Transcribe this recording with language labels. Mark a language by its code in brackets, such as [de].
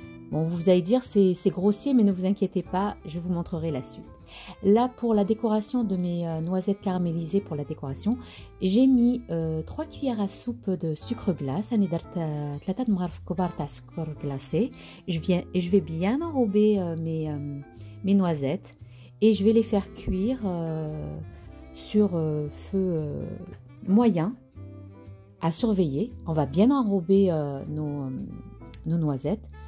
[fr] Bon, vous allez dire c'est grossier, mais ne vous inquiétez pas, je vous montrerai la suite. Là, pour la décoration de mes noisettes caramélisées, pour la décoration, j'ai mis 3 cuillères à soupe de sucre glace. [ar] أنا درت 3 مغارف كبار تاع سكر glacé. [fr] Je vais bien enrober mes noisettes et je vais les faire cuire sur feu moyen. À surveiller, on va bien enrober nos noisettes.